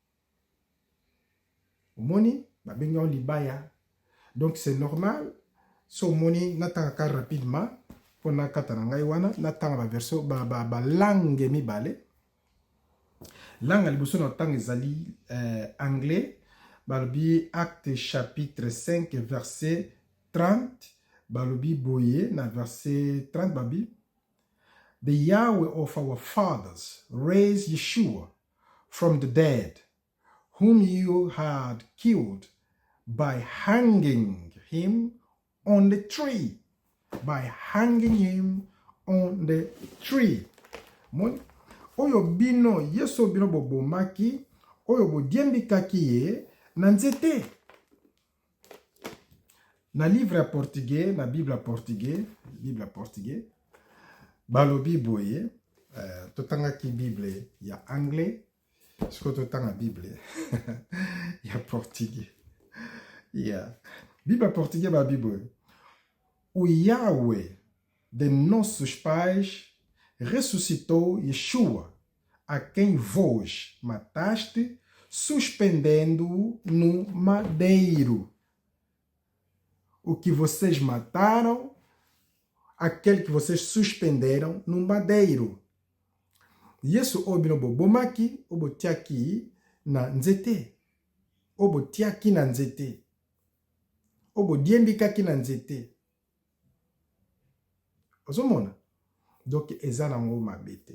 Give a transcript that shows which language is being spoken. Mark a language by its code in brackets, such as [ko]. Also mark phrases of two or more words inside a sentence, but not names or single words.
[ln] omoni babengi yango libaya [fr] donc c'est normal [ln] so omoni natangaka rapidement mpo nakata na ngai wana natanga baversion balangue mibale langue ya liboso na ntango ezali anglais balobi [fr] acte chapitre 5 verset 30 [ln] balobi boye na verset 30 babi [en] The Yahweh of our fathers raised Yeshua from the dead, whom you had killed by hanging him on the tree. By hanging him on the tree. [ln] Oyo bino, yeso bino bobomaki, oyo bodiembikaki ye, na nzete. Na livre ya portugais, na Bible ya portugais, balobi boye, totanga ki Bible ya anglais, siko totanga Bible ya portugais. [en] Yeah. [ln] Bible portugais ba Bible. [pt] O Yahweh de nossos pais ressuscitou Yeshua, a quem vós mataste, suspendendo-o no madeiro. O que vocês mataram, aquele que vocês suspenderam no madeiro. [ln] Yesu obino bobomaki, obotiaki na nzete. Obotiaki na nzete. Obodiembikaki na nzete. Ozomona? Donc, eza nango mabete.